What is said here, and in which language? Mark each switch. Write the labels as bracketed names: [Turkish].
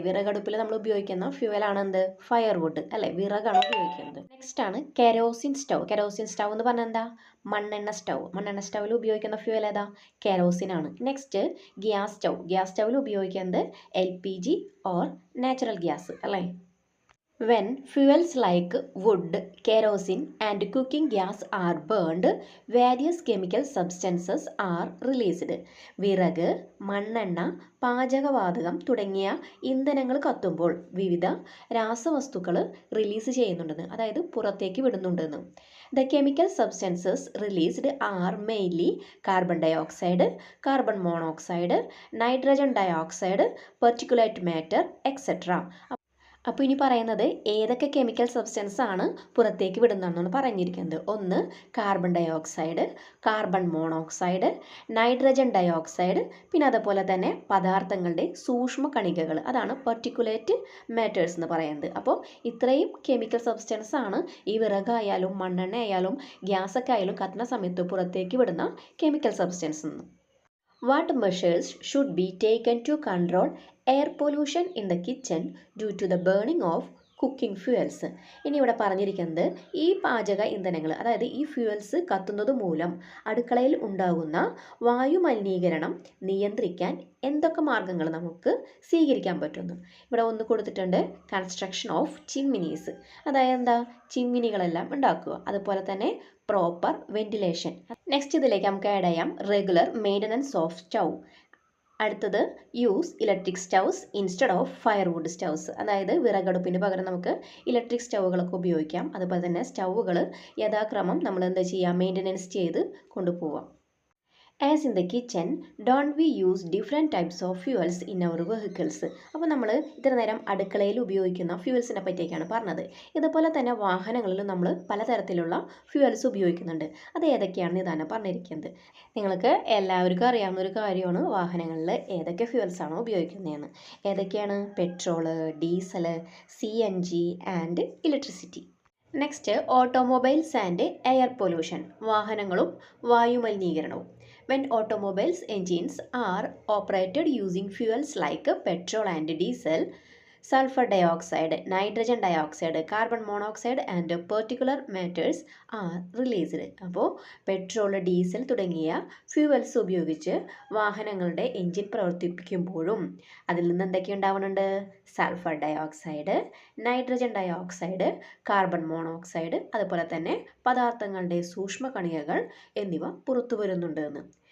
[Malayalam] വിറകടുപ്പിൽ നമ്മൾ ഉപയോഗിക്കുന്ന ഫ്യൂവലാണ് എന്ത്? ഫയർവുഡ് അല്ലേ, വിറകാണ് ഉപയോഗിക്കുന്നത്. നെക്സ്റ്റ് ആണ് കെരോസിൻ സ്റ്റൗ. കെരോസിൻ സ്റ്റൗ എന്ന് പറഞ്ഞാൽ എന്താ? മണ്ണെണ്ണ സ്റ്റൗ. മണ്ണെണ്ണ സ്റ്റൗവിൽ ഉപയോഗിക്കുന്ന ഫ്യൂവൽ ഏതാ? കെരോസിൻ ആണ്. Next gas stove. ഗ്യാസ് സ്റ്റൗവിൽ ഉപയോഗിക്കുന്നത് LPG ഓർ നാച്ചുറൽ ഗ്യാസ് അല്ലേ. [English] When fuels like wood, kerosene and cooking gas are burned, various chemical substances are released. [Malayalam] വിറക്, മണ്ണെണ്ണ, പാചകവാതകം തുടങ്ങിയ ഇന്ധനങ്ങൾ കത്തുമ്പോൾ വിവിധ രാസവസ്തുക്കൾ റിലീസ് ചെയ്യുന്നുണ്ടെന്ന്, അതായത് പുറത്തേക്ക് വിടുന്നുണ്ടെന്ന്. [English] The chemical substances released are mainly carbon dioxide, carbon monoxide, nitrogen dioxide, particulate matter, etc. [Malayalam] അപ്പോൾ ഇനി പറയുന്നത് ഏതൊക്കെ കെമിക്കൽ സബ്സ്റ്റൻസ് ആണ് പുറത്തേക്ക് വിടുന്നതെന്നാണ് പറഞ്ഞിരിക്കുന്നത്. ഒന്ന് carbon dioxide, carbon monoxide, nitrogen dioxide, പിന്നെ അതുപോലെ തന്നെ പദാർത്ഥങ്ങളുടെ സൂക്ഷ്മ കണികകൾ, അതാണ് പെർട്ടിക്കുലേറ്റ് മാറ്റേഴ്സ് എന്ന് പറയുന്നത്. അപ്പോൾ ഇത്രയും കെമിക്കൽ സബ്സ്റ്റൻസ് ആണ് ഈ വിറകായാലും മണ്ണെണ്ണ ആയാലും ഗ്യാസൊക്കെ ആയാലും കത്തുന്ന സമയത്ത് പുറത്തേക്ക് വിടുന്ന കെമിക്കൽ സബ്സ്റ്റൻസ് എന്ന്. [English] What measures should be taken to control air pollution in the kitchen due to the burning of cooking fuels? [Malayalam] ഇനി ഇവിടെ പറഞ്ഞിരിക്കുന്നത് ഈ പാചക ഇന്ധനങ്ങൾ, അതായത് ഈ ഫ്യൂവൽസ് കത്തുന്നത് മൂലം അടുക്കളയിൽ ഉണ്ടാകുന്ന വായു മലിനീകരണം നിയന്ത്രിക്കാൻ എന്തൊക്കെ മാർഗങ്ങൾ നമുക്ക് സ്വീകരിക്കാൻ പറ്റുന്നു. ഇവിടെ ഒന്ന് കൊടുത്തിട്ടുണ്ട്, [English] construction of chimneys, [Malayalam] അതായത് എന്താ? ചിമ്മിനികളെല്ലാം ഉണ്ടാക്കുക. അതുപോലെ തന്നെ പ്രോപ്പർ വെന്റിലേഷൻ. നെക്സ്റ്റ് ഇതിലേക്ക് നമുക്ക് ആഡ് ചെയ്യാം [English] Regular maintenance of stove. [Malayalam] അടുത്തത് [English] use electric stoves instead of firewood stoves, [Malayalam] അതായത് വിറകടുപ്പിന് പകരം നമുക്ക് ഇലക്ട്രിക് സ്റ്റൗകളൊക്കെ ഉപയോഗിക്കാം. അതുപോലെ തന്നെ സ്റ്റൗവുകൾ യഥാക്രമം നമ്മൾ എന്താ ചെയ്യുക? മെയിൻ്റനൻസ് ചെയ്ത് കൊണ്ടുപോവാം. [English] As in the kitchen, don't we use different types of fuels in our vehicles? [Malayalam] അപ്പോൾ നമ്മൾ ഇത്ര നേരം അടുക്കളയിൽ ഉപയോഗിക്കുന്ന ഫ്യൂവൽസിനെ പറ്റിയൊക്കെയാണ് പറഞ്ഞത്. ഇതുപോലെ തന്നെ വാഹനങ്ങളിലും നമ്മൾ പലതരത്തിലുള്ള ഫ്യൂവൽസ് ഉപയോഗിക്കുന്നുണ്ട്. അത് ഏതൊക്കെയാണെന്ന് ഇതാണ് പറഞ്ഞിരിക്കുന്നത്. നിങ്ങൾക്ക് എല്ലാവർക്കും അറിയാവുന്ന ഒരു കാര്യമാണ് വാഹനങ്ങളിൽ ഏതൊക്കെ ഫ്യൂവൽസാണോ ഉപയോഗിക്കുന്നതെന്ന്. ഏതൊക്കെയാണ്? Petrol, diesel, CNG and electricity. [English] Next automobiles and air pollution. [Malayalam] വാഹനങ്ങളും വായുമലിനീകരണവും. [English] When automobiles engines are operated using fuels like petrol and diesel, sulfur dioxide, nitrogen dioxide, carbon monoxide and particulate matters are released. [Malayalam] അപ്പോൾ petrol, diesel തുടങ്ങിയ fuels ഉപയോഗിച്ച് വാഹനങ്ങളുടെ engine പ്രവർത്തിപ്പിക്കുമ്പോഴും അതിൽ നിന്ന് എന്തൊക്കെ ഉണ്ടാവുന്നുണ്ട്? Sulphur dioxide, nitrogen dioxide, carbon monoxide, അതുപോലെ തന്നെ പദാർത്ഥങ്ങളുടെ സൂക്ഷ്മ കണികകൾ എന്നിവ പുറത്തു വരുന്നുണ്ട് എന്ന്.